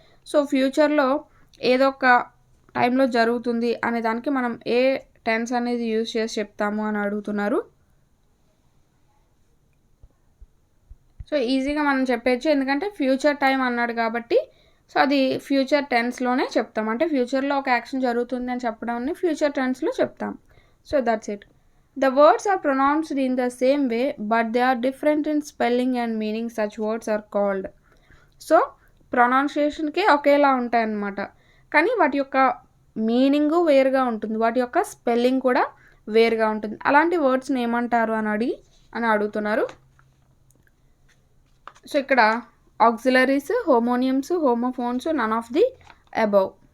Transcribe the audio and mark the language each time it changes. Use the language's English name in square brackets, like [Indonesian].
[Telugu] So ఫ్యూచర్లో ఏదో ఒక టైంలో జరుగుతుంది అనే దానికి మనం ఏ టెన్స్ అనేది యూజ్ చేసి చెప్తాము అని అడుగుతున్నారు. సో ఈజీగా మనం చెప్పచ్చు, ఎందుకంటే ఫ్యూచర్ టైం అన్నాడు కాబట్టి సో అది ఫ్యూచర్ టెన్స్లోనే చెప్తాం. అంటే ఫ్యూచర్లో ఒక యాక్షన్ జరుగుతుంది అని చెప్పడాన్ని ఫ్యూచర్ టెన్స్లో చెప్తాం. [English] So that's it. The words are pronounced in the same way, but they are different in spelling and meaning. Such words are called. [Telugu] So ప్రొనౌన్సియేషన్కి ఒకేలా ఉంటాయన్నమాట, కానీ వాటి యొక్క మీనింగు వేరుగా ఉంటుంది, వాటి యొక్క స్పెల్లింగ్ కూడా వేరుగా ఉంటుంది. అలాంటి వర్డ్స్ని ఏమంటారు అని అడుగుతున్నారు. సో ఇక్కడ [English] Auxiliaries, homonyms, homophones, none of the above.